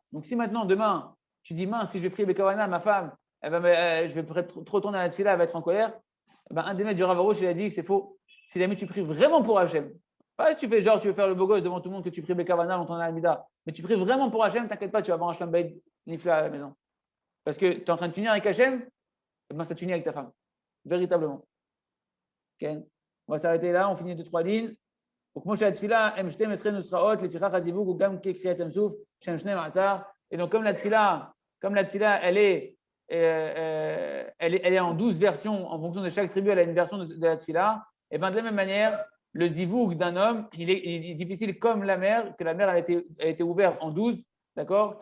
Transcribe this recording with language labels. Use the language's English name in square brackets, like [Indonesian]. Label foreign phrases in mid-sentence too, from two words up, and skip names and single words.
[French] Donc, si maintenant, demain, tu dis, mince, si je vais prier Bekavana, ma femme, je vais trop tourner à la tefila, elle va être en colère, ben, un des maîtres du Rav Arush, il a dit que c'est faux. Si jamais tu pries vraiment pour Hachem, pas si tu fais genre, tu veux faire le beau gosse devant tout le monde que tu pries Bekavana dans ton Almida, mais tu pries vraiment pour Hachem, t'inquiète pas, tu vas avoir un [Hebrew] שלום בית נפלא [French] à la maison. Parce que tu es en train de t'unir avec Hachem, ben, ça t'unit avec ta femme. Véritablement. Okay. On va s'arrêter là, on finit 2-3 lignes. Et donc, comme la tefila, elle est en 12 versions, en fonction de chaque tribu, elle a une version de la tefila, et bien de la même manière, le zivouk d'un homme, il est difficile comme la mer, que la mer a été ouverte en 12, d'accord?